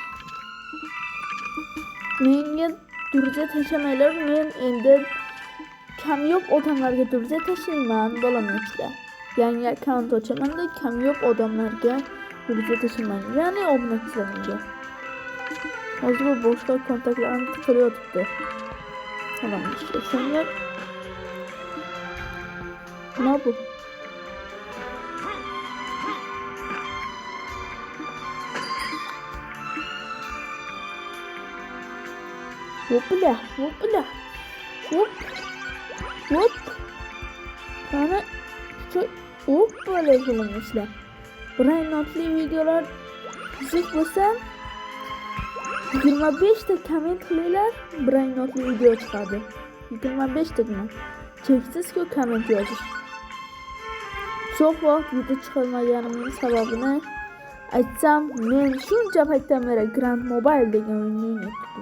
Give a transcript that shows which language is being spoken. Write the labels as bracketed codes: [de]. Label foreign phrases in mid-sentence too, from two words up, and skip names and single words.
[uz] Menga durja tashamanglar, men endi kamyob odamlarga durja tashlayman, bo'lamashlar. Yangi akkaunt ochaman-da, kamyob odamlarga durja tashaman. Ya'ni obunachilarimga. Hozir bu boshqa kontaktlarni tiqilib yotibdi. [tr] Tamam işte. Sonra ne bu? Hopla. Hop. Bana çok böyle kullanmışlar. [uz] Brain notli videolar izleyip basam 25 ta komment qilinglar, Brain notli video chiqadi. 25 tagina. Cheksiz-ku komment yozish. So'q vaqt video chiqarmaganimning sababini aytsam, men shuncha paytdan beri Grand Mobile degan o'yinni o'ynayapman.